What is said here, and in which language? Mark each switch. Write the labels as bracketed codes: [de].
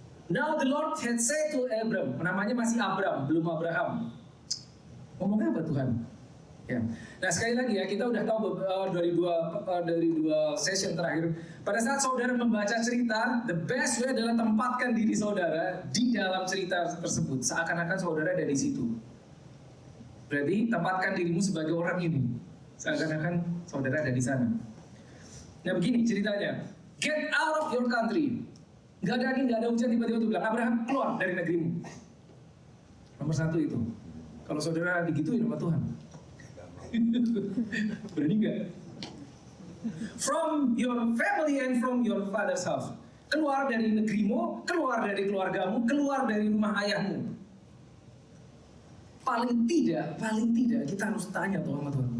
[en] Now the Lord had said to Abram, [id] namanya masih Abram, belum Abraham. Ngomongnya apa Tuhan? Ya. Nah sekali lagi ya, kita udah tahu dari dua session terakhir. Pada saat saudara membaca cerita, the best way adalah tempatkan diri saudara di dalam cerita tersebut, seakan-akan saudara ada di situ. Berarti tempatkan dirimu sebagai orang ini, seakan-akan saudara ada di sana. Nah begini ceritanya, [en] get out of your country. [id] Gak ada angin, gak ada hujan, tiba-tiba tuh bilang, Abraham keluar dari negerimu. Nomor satu itu. Kalau saudara digituin sama Tuhan, berani gak? [en] From your family and from your father's house. [id] Keluar dari negerimu, keluar dari keluargamu, keluar dari rumah ayahmu. Paling tidak kita harus tanya tuh sama Tuhan.